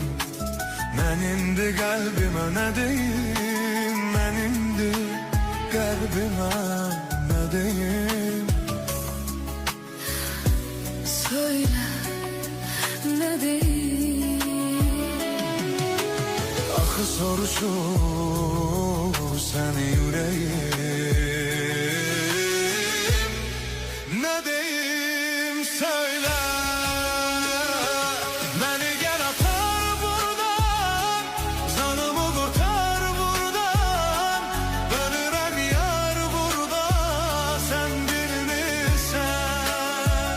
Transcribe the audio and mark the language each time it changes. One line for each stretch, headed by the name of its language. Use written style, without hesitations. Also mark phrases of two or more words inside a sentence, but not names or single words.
Azerbaijani: Mən indi qəlbimə nə deyim, mən indi qəlbimə nə deyim?
Turkish: Söyle ne diyeyim?
Azerbaijani: Axı soruşur səni yüreğim.
Turkish: Ne deyim söyle. Beni gel atar buradan, canımı kurtar buradan.
Azerbaijani: Ölürem yar burada, sen bilmirsen.